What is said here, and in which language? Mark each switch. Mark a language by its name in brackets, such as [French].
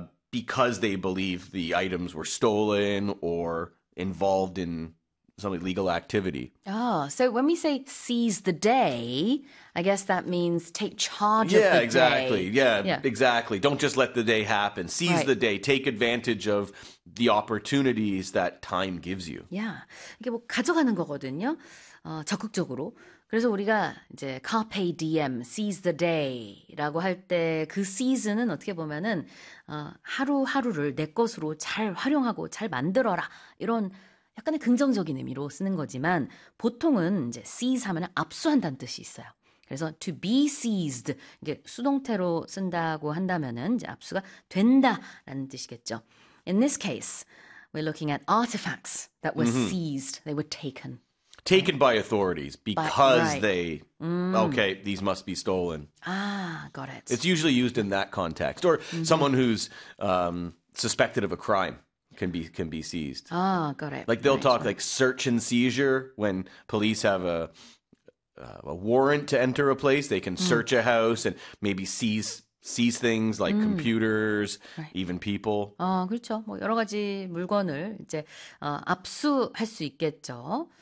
[English] because they believe the items were stolen or involved in some illegal activity. Oh, so when we say seize the day, I guess that means take charge of Yeah, the exactly. day. Yeah, exactly. Don't just let the day happen. Seize the day. Take advantage of the opportunities that time gives you. [Korean] 이게 뭐 가져가는 거거든요. 적극적으로. 그래서 우리가 이제 [Latin] carpe diem, [English] seize the day [Korean] 라고 할때그 seize는 어떻게 보면은 하루하루를 내 것으로 잘 활용하고 잘 만들어라. 이런 약간의 긍정적인 의미로 쓰는 거지만 보통은 이제 seize 하면 압수한다는 뜻이 있어요. 그래서 [English] to be seized, [Korean] 이게 수동태로 쓴다고 한다면은 이제 압수가 된다라는 뜻이겠죠. [English] In this case, we're looking at artifacts that were seized. They were taken, Taken by authorities because they, okay, these must be stolen. Got it. It's usually used in that context, or someone who's suspected of a crime can be seized. Got it. Like they'll talk like search and seizure when police have a warrant to enter a place. They can search a house and maybe seize things like computers, even people. [Korean] 그렇죠. 뭐 여러 가지 물건을 이제 압수할 수 있겠죠.